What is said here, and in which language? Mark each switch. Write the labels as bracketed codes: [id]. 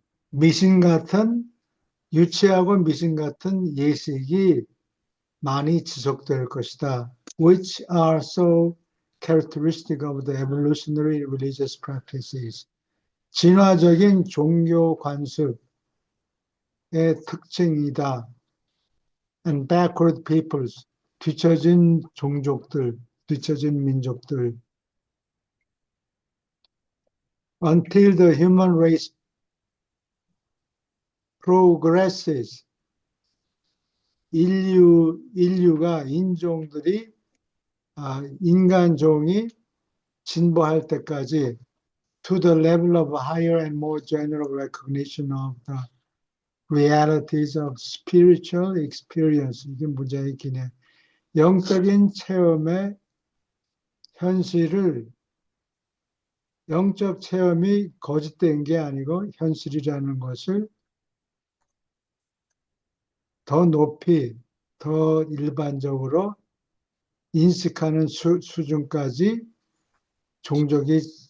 [ko] 미신 같은 유치하고 미신 같은 예식이 많이 지속될 것이다. [en] Which are so characteristic of the evolutionary religious practices. [ko] 진화적인 종교 관습의 특징이다. [en] And backward peoples. [ko] 뒤처진 종족들, 뒤처진 민족들. [en] Until the human race progresses. [ko] 인류가, 인종들이 인간 종이 진보할 때까지 [en] to the level of higher and more general recognition of the realities of spiritual experience. [ko] 이게 문장이 기네. 영적인 체험의 현실을, 영적 체험이 거짓된 게 아니고 현실이라는 것을 더 높이, 더 일반적으로 인식하는 수준까지 종족이,